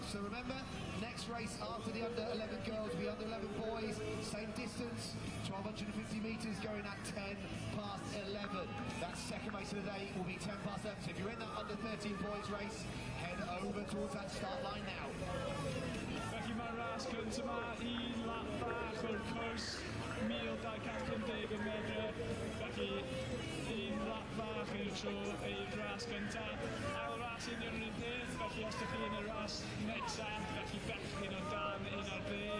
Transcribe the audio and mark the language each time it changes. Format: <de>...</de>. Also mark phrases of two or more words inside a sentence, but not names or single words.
<en>So remember, next race after the under-11 girls will be under-11 boys, same distance, 1,250 metres going at 10 past 11. That second race of the day will be 10 past 11. So if you're in that under-13 boys race, head over towards that start line now.</en> <cy>Felly mae'r ras gyntaf yma, 1 lap bach o'r cwrs, 1,250 metre. Felly 1 lap bach i'r tro i'r ras gyntaf. Ail ras union yr un peth, felly os ydych chi yn y ras nesaf, felly bechgyn o dan 1 ar 2.</cy>